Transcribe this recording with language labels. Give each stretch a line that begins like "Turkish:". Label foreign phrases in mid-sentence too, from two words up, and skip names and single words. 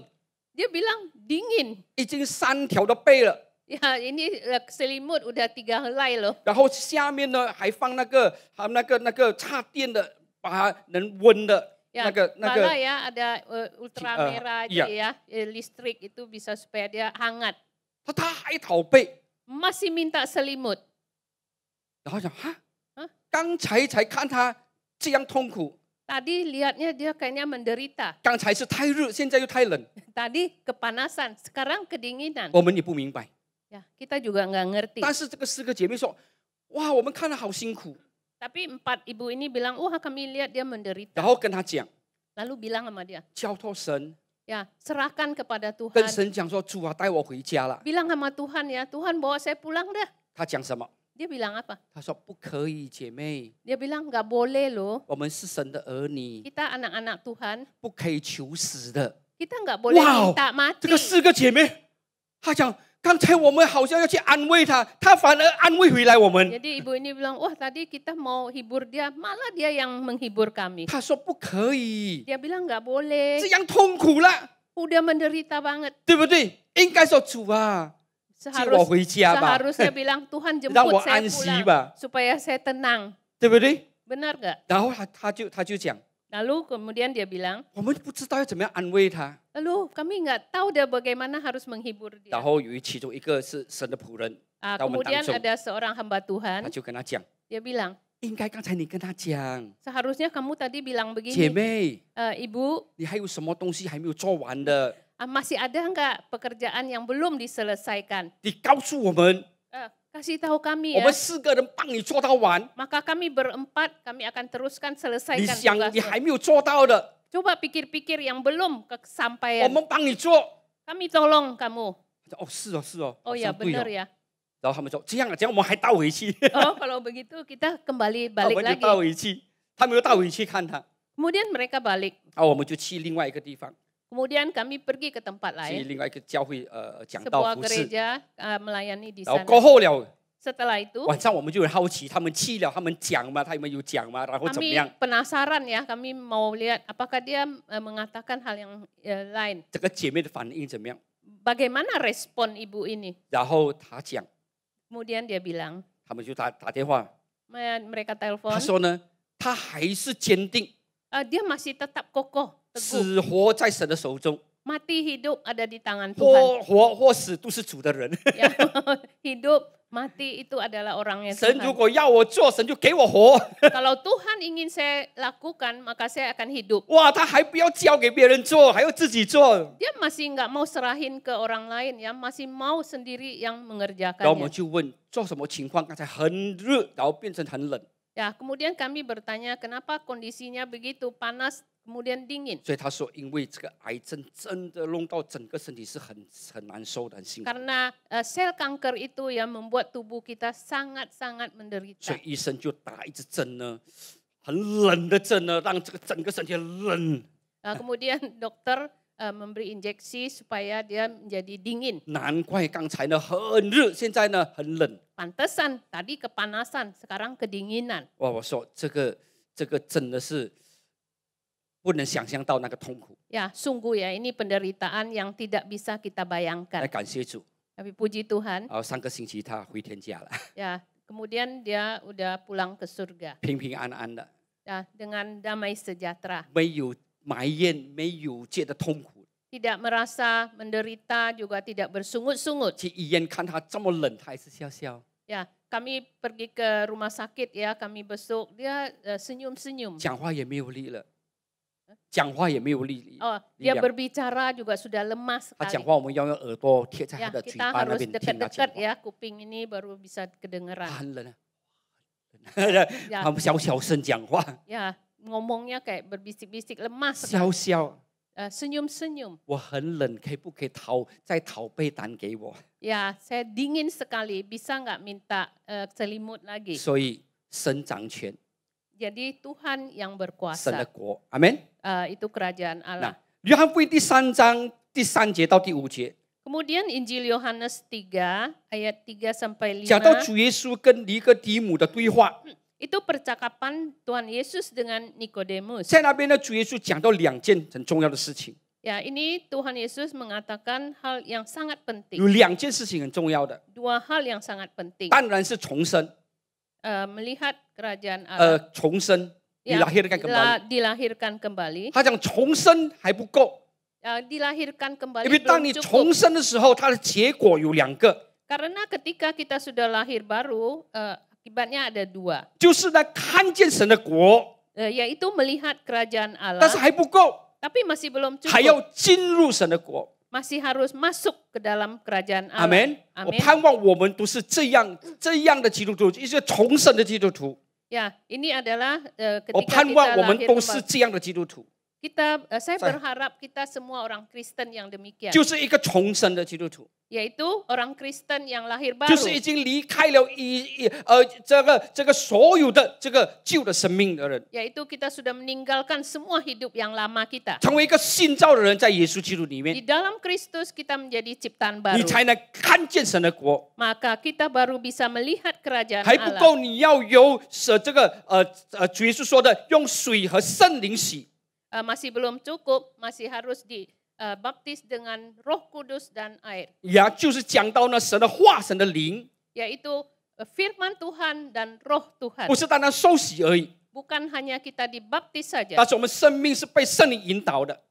Indonesian: dia bilang dingin.
Chinese: 已经3条的被了。
Indonesian: Ya, ini selimut udah 3 helai loh.
Chinese: 然后下面呢还放那个插电的，把它能温的。
Indonesian: Ya, bala ya ada ultramerah aja ya, listrik itu bisa supaya dia hangat.
Chinese: 他还讨被，
Indonesian: Masih minta selimut.
Chinese: 然后讲刚才看他这样痛苦，
Indonesian: Tadi lihatnya dia kayaknya menderita.
Chinese: 刚才是太热，现在又太冷，
Indonesian: Tadi kepanasan, sekarang kedinginan.
Chinese: 我们也不明白。
Indonesian: Ya, kita juga nggak ngerti.
Chinese: 但是这个4个姐妹说，哇，我们看了好辛苦，
Indonesian: Tapi 4 ibu ini bilang, wah kami lihat dia menderita.
Chinese: 然后跟他讲，
Indonesian: Lalu bilang sama dia,
Chinese: 交托神，
Indonesian: ya serahkan kepada
Chinese: 跟
Indonesian: Tuhan.
Chinese: 神讲说，主啊，带我回家了。
Indonesian: Bilang sama Tuhan ya, Tuhan bawa saya pulang dah.
Chinese: 他讲什么？
Indonesian: Dia bilang apa?
Chinese: 他说不可以，姐妹，
Indonesian: Dia bilang nggak boleh loh.
Chinese: 我们是神的儿女，
Indonesian: Kita anak-anak Tuhan,
Chinese: 不可以求死的。
Indonesian: kita nggak boleh minta mati.
Chinese: 这个4个姐妹，她讲。刚才我们好像要去安慰他，他反而安慰回来我们。
Indonesian: Jadi ibu ini bilang, wah tadi kita mau hibur dia, malah dia yang menghibur kami.
Chinese: 他说不可以，
Indonesian: Dia bilang nggak boleh.
Chinese: 这样痛苦了，
Indonesian: Udah menderita banget.
Chinese: 对不对？应该说主啊，接我回家吧，
Indonesian: Seharusnya bilang Tuhan
Chinese: 让我
Indonesian: jemput saya
Chinese: 安息
Indonesian: pulang
Chinese: 吧，
Indonesian: supaya saya tenang.
Chinese: 对不对？
Indonesian: Benar nggak?
Chinese: 然后他就讲，
Indonesian: Lalu kemudian dia bilang,
Chinese: 我们不知道要怎么样安慰他。
Indonesian: lalu kami nggak tahu dia bagaimana harus menghibur dia.
Chinese: 然后其中一个是神的仆人，在我们当
Indonesian: Kemudian
Chinese: 中，
Indonesian: ada seorang hamba
Chinese: 他
Indonesian: Tuhan,
Chinese: 就跟他讲，
Indonesian: dia bilang,
Chinese: 应该刚才你跟他讲，
Indonesian: seharusnya kamu tadi bilang
Chinese: 姐
Indonesian: begini,
Chinese: 妹，
Indonesian: ibu,
Chinese: 你还有什么东西还没有做完的？
Indonesian: masih ada nggak pekerjaan yang belum diselesaikan?
Chinese: 你告诉我们，
Indonesian: Kasih tahu kami
Chinese: 我
Indonesian: ya.
Chinese: 们4个人帮你做到完。
Indonesian: Maka kami berempat, kami akan teruskan
Chinese: 你
Indonesian: selesaikan
Chinese: 想你
Indonesian: tugasnya.
Chinese: 还没有做到的，
Indonesian: Coba pikir-pikir yang belum
Chinese: 我
Indonesian: kesampaian.
Chinese: 们帮你做。
Indonesian: Kami tolong kamu.
Chinese: 哦，是哦，是哦，
Indonesian: Oh
Chinese: 好
Indonesian: ya
Chinese: 像对哦
Indonesian: benar ya.
Chinese: 然后他们说这样啊，这样我们还倒回去，
Indonesian: Oh kalau begitu kita kembali
Chinese: 我
Indonesian: balik
Chinese: 们就倒
Indonesian: lagi.
Chinese: 回去，他们又倒回去看他，
Indonesian: Kemudian mereka balik.
Chinese: 然后我们就去另外一个地方，
Indonesian: Kemudian kami pergi ke tempat
Chinese: 去
Indonesian: lain.
Chinese: 另外一个教会讲道
Indonesian: Sebuah
Chinese: 服侍，
Indonesian: gereja melayani di
Chinese: 然后
Indonesian: sana.
Chinese: 过后了。
Indonesian: Setelah itu
Chinese: 晚上我们就很好奇，他们去了，他们讲嘛，他们有讲嘛，然后怎么
Indonesian: kami
Chinese: 样？
Indonesian: penasaran ya, kami mau lihat apakah dia mengatakan hal yang lain.
Chinese: 这个姐妹的反应怎么样？
Indonesian: Bagaimana respon ibu ini?
Chinese: 然后她讲，
Indonesian: Kemudian dia bilang,
Chinese: 他们就打电话，
Indonesian: mereka telepon,
Chinese: 她说呢，她还是坚定，
Indonesian: dia masih tetap kokoh, teguh.
Chinese: 死活在神的手中，
Indonesian: Mati hidup ada di tangan Tuhan.
Chinese: 或死都是主的人。
Indonesian: Ya, hidup, mati itu adalah orangnya
Chinese: 神如
Indonesian: Tuhan.
Chinese: 果要我做，神就给我活。
Indonesian: Kalau Tuhan ingin saya lakukan, maka saya akan hidup.
Chinese: 哇，他还不要交给别人做，还要自己做。
Indonesian: Dia masih nggak mau serahin ke orang lain ya, masih mau sendiri yang
Chinese: 然后我们
Indonesian: mengerjakannya.
Chinese: 就问做什么情况？刚才很热，然后变成很冷，
Indonesian: Ya, kemudian kami bertanya kenapa kondisinya begitu panas kemudian dingin.
Chinese: 所以他说，因为这个癌症真的弄到整个身体是很难受的，很辛苦。
Indonesian: Karena sel kanker itu yang membuat tubuh kita sangat-sangat
Chinese: 所
Indonesian: menderita.
Chinese: 以医生就打一支针呢，很冷的针呢，让这个整个身体很冷。
Indonesian: Kemudian dokter memberi injeksi supaya dia menjadi dingin.
Chinese: 难怪刚才呢很热，现在呢很冷。
Indonesian: Pantesan tadi kepanasan, sekarang kedinginan.
Chinese: 哇，我说这个真的是不能想象到那个痛苦。
Indonesian: Ya, sungguh ya ini penderitaan yang tidak bisa kita
Chinese: 来
Indonesian: bayangkan.
Chinese: 感谢主。
Indonesian: Tapi puji Tuhan,
Chinese: 然后上个星期他回天家了，
Indonesian: ya kemudian dia udah pulang ke surga.
Chinese: 平平安安的，
Indonesian: Ya, dengan damai sejahtera.
Chinese: 没有埋怨，没有觉得痛苦。
Indonesian: Tidak merasa menderita, juga tidak bersungut-sungut.
Chinese: 去医院看他这么冷，他还是笑笑。
Indonesian: Ya, kami pergi ke rumah sakit ya, kami besuk, dia senyum-senyum.
Chinese: 讲话也没有力了，讲话也没有力。
Indonesian: Oh, dia berbicara juga sudah lemas
Chinese: 他
Indonesian: sekali.
Chinese: 讲话，我们要用耳朵贴在
Indonesian: Ya,
Chinese: 他的嘴
Indonesian: kita
Chinese: 巴那
Indonesian: harus
Chinese: 边听他讲
Indonesian: dekat-dekat
Chinese: 话。
Indonesian: ya, kuping ini baru bisa kedengeran.
Chinese: 很冷啊，
Indonesian: Ya,
Chinese: 他们小声讲话，
Indonesian: ya, ngomongnya kayak berbisik-bisik lemas
Chinese: 笑
Indonesian: sekali.
Chinese: 笑。
Indonesian: Senyum-senyum.
Chinese: 我很冷，可不可以再讨被单给我？
Indonesian: Ya, saya dingin sekali, bisa nggak minta selimut lagi?
Chinese: 所以神掌权，
Indonesian: Jadi Tuhan yang
Chinese: 神的
Indonesian: berkuasa.
Chinese: 国，阿门。
Indonesian: Itu kerajaan
Chinese: 那
Indonesian: Allah.
Chinese: 约翰福音第3章第3节到第5节，
Indonesian: Kemudian Injil Yohanes 3 ayat 3 sampai
Chinese: 讲到
Indonesian: 5.
Chinese: 主耶稣跟尼哥底母的对话。
Indonesian: Itu percakapan Tuhan Yesus dengan Nikodemus.
Chinese: 在那边呢，主耶稣讲到2件很重要的事情，
Indonesian: Ya, ini Tuhan Yesus mengatakan hal yang sangat
Chinese: 有
Indonesian: penting.
Chinese: 2件事情很重要的，
Indonesian: Dua hal yang sangat penting.
Chinese: 当然是重生，
Indonesian: Melihat kerajaan Allah.
Chinese: 重生，
Indonesian: Ya, dilahirkan kembali。 dilahirkan kembali.
Chinese: 他讲重生还不够，
Indonesian: Dilahirkan
Chinese: 因
Indonesian: kembali
Chinese: 为当你
Indonesian: belum
Chinese: 重
Indonesian: cukup.
Chinese: 生的时候，它的结果有2个，
Indonesian: Karena ketika kita sudah lahir baru, akibatnya ada 2.
Chinese: 就是呢看见神的国，
Indonesian: Yaitu melihat kerajaan
Chinese: 但
Indonesian: Allah.
Chinese: 是还不够，
Indonesian: Tapi masih belum
Chinese: 还要
Indonesian: cukup.
Chinese: 进入神的国。
Indonesian: Masih harus masuk ke dalam kerajaan
Chinese: 阿
Indonesian: Allah.
Chinese: 门。我
Indonesian: Amin.
Chinese: 盼望我们都是这样的基督徒，一些重生的基督徒。
Indonesian: Ya, ini adalah
Chinese: 我
Indonesian: ketika
Chinese: 盼望
Indonesian: kita
Chinese: 我们
Indonesian: lahir
Chinese: 都是
Indonesian: kembali.
Chinese: 这样的基督徒，
Indonesian: Saya berharap kita semua orang Kristen yang demikian.
Chinese: 就是一个重生的基督徒，
Indonesian: Yaitu orang Kristen yang lahir
Chinese: 就
Indonesian: baru.
Chinese: 是已经离开了这个所有的这个旧的生命的人，
Indonesian: Yaitu kita sudah meninggalkan semua hidup yang lama kita.
Chinese: 成为一个新造的人，在耶稣基督里
Indonesian: Di
Chinese: 面，
Indonesian: dalam Kristus kita menjadi ciptaan
Chinese: 你
Indonesian: baru.
Chinese: 才能看见神的国。
Indonesian: Maka kita baru bisa melihat kerajaan
Chinese: 还不
Indonesian: Allah.
Chinese: 够，你要有这个主耶稣说的，用水和圣灵洗。
Indonesian: Masih belum cukup, masih harus dibaptis dengan Roh Kudus dan air.
Chinese: 呀，就是讲到呢神的话、神的灵，
Indonesian: Yaitu firman Tuhan dan Roh Tuhan.
Chinese: 不是单单受洗而已，
Indonesian: Bukan hanya kita dibaptis saja,
Chinese: 但是我们生命是被圣灵引导的。